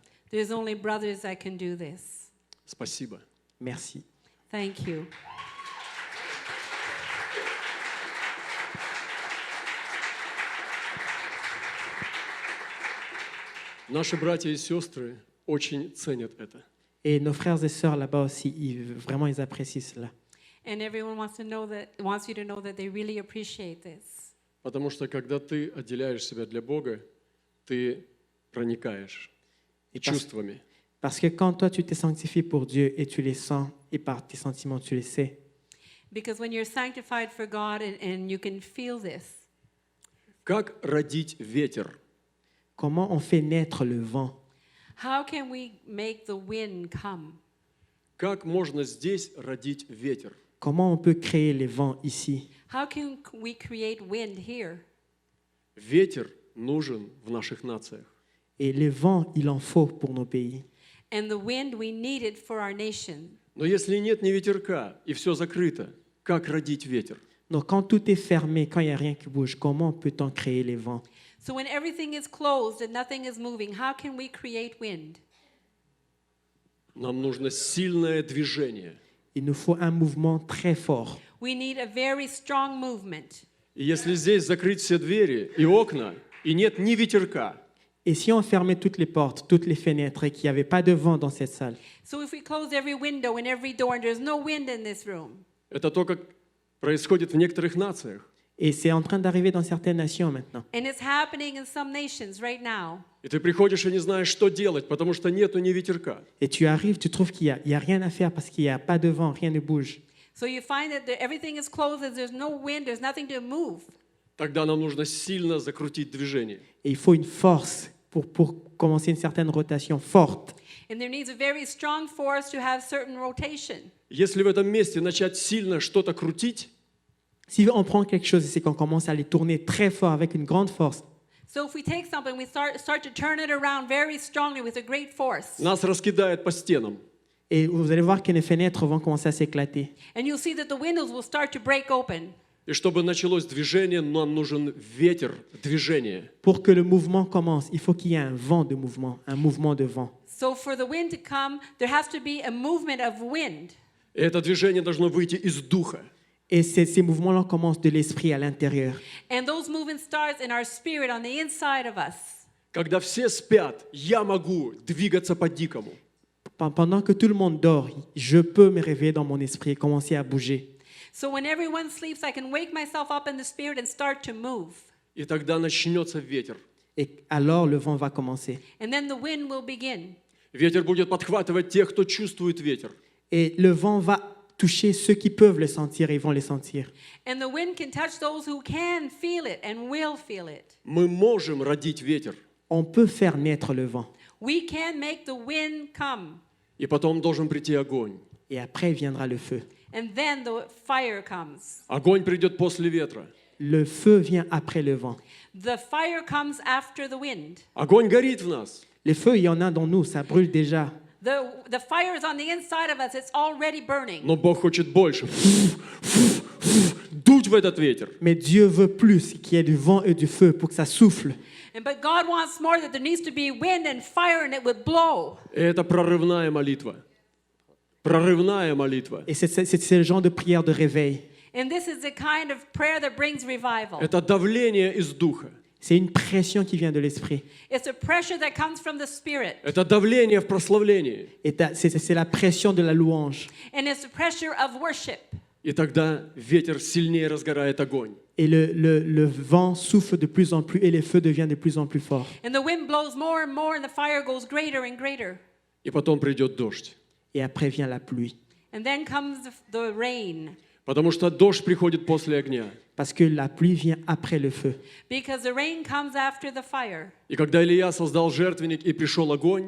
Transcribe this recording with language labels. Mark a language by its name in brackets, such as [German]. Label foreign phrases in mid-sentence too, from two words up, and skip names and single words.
[English] There's only brothers that can do this. [Russian] Спасибо. [French] Merci. [English] Thank you. [Russian] Наши братья и сестры очень ценят это. [French] Et nos frères et sœurs là-bas aussi, vraiment, ils apprécient cela. [English] And everyone wants you to know that they really appreciate this. [Russian] Потому что когда ты отделяешь себя для Бога, ты проникаешь чувствами. [French] Parce que quand toi, tu t'es sanctifié pour Dieu et tu les sens, et par tes sentiments, tu les sais. [English] Because when you're sanctified for God and you can feel this. [Russian] Как родить ветер? [French] Comment on fait naître le vent? [English] How can we make the wind come? [Russian] Как можно здесь родить ветер? [French] Comment on peut créer les vents ici? [English] How can we create wind here? [Russian] Ветер нужен в наших нациях. [French] Et le vent, il en faut pour nos pays. [English] And the wind we need it for our nation. [Russian] Но если нет ни ветерка и все закрыто, как родить ветер? [French] Donc quand tout est fermé, quand il n'y a rien qui bouge, comment peut-on créer les vents? [English] So when everything is closed and nothing is moving, how can we create wind? [Russian] Нам нужно сильное движение. [French] Il nous faut un mouvement très fort. [English] We need a very strong movement. [Russian] И если здесь закрыть все двери и окна, и нет ни ветерка, [French] Et si on fermait toutes les portes, toutes les fenêtres et qu'il n'y avait pas de vent dans cette salle, [English] So if we close every window and every door and there's no wind in this room, [Russian] это то, как происходит в некоторых нациях. [French] et c'est en train d'arriver dans certaines nations maintenant. [English] and it's happening in some nations right now, [Russian] И ты приходишь и не знаешь, что делать, потому что нету ни ветерка. [French] Et tu arrives, tu trouves qu'il y a rien à faire parce qu'il n'y a pas de vent, rien ne bouge. [English] so you find that everything is closed and there's no wind, there's nothing to move. [Russian] Тогда нам нужно сильно закрутить движение. [French] Et il faut une force pour commencer une certaine rotation forte. [English] And there needs a very strong force to have certain rotation. [Russian] Если в этом месте начать сильно что-то крутить, [French] Si on prend quelque chose, c'est qu'on commence à les tourner très fort avec une grande force. [English] So if we take something, we start to turn it around very strongly with a great force. [Russian] нас раскидает по стенам. [French] Et vous allez voir que les fenêtres vont commencer à s'éclater. [English] And you'll see that the windows will start to break open. [Russian] И чтобы началось движение, нам нужен ветер движения. [French] Pour que le mouvement commence, il faut qu'il y ait un vent de mouvement, un mouvement de vent. [English] So for the wind to come, there has to be a movement of wind. [Russian] И это движение должно выйти из духа. [French] Et ces mouvements-là commencent de l'esprit à l'intérieur. [English] And those movements start in our spirit on the inside of us. [Russian] Когда все спят, я могу двигаться по-дикому. [French] Pendant que tout le monde dort, je peux me réveiller dans mon esprit et commencer à bouger. [English] So when everyone sleeps, I can wake myself up in the spirit and start to move. [Russian] И тогда начнется ветер. [French] Et alors le vent va commencer. [English] And then the wind will begin. [Russian] Ветер будет подхватывать тех, кто чувствует ветер. [French] Et le vent va toucher ceux qui peuvent le sentir et ils vont le sentir. [English] And the wind can touch those who can feel it and will feel it. [Russian] Мы можем родить ветер. [French] On peut faire naître le vent. [English] We can make the wind come. [Russian] И потом должен прийти огонь. [French] Et après viendra le feu. [English] And then the fire comes. [Russian] Огонь придет после ветра. [French] Le feu vient après le vent. [English] The fire comes after the wind. [Russian] Огонь горит в нас. [French] Le feu, il y en a dans nous, ça brûle déjà. [English] The fire is on the inside of us. It's already burning. [Russian] Но Бог хочет больше. Дуть в этот ветер. [French] Mais Dieu veut plus qu'il y ait du vent et du feu pour que ça souffle. [English] But God wants more, that there needs to be wind and fire and it would blow. [Russian] И это прорывная молитва. Прорывная молитва. [French] Et c'est le genre de prière de réveil. [English] And this is the kind of prayer that brings revival. [Russian] Это давление из духа. [French] C'est une pression qui vient de l'esprit. [English] It's a pressure that comes from the Spirit. [Russian] Это давление в прославлении. [French] Et c'est la pression de la louange. [English] And it's the pressure of worship. [Russian] И тогда ветер сильнее разгорает огонь. [French] Et le vent souffle de plus en plus et le feu devient de plus en plus fort. [English] And the wind blows more and more and the fire goes greater and greater. [Russian] И потом придет дождь. [French] Et après vient la pluie. [English] And then comes the rain. [Russian] Потому что дождь приходит после огня. [French] Parce que la pluie vient après le feu. [English] Because the rain comes after the fire. [Russian] И когда Илья создал жертвенник и пришел огонь,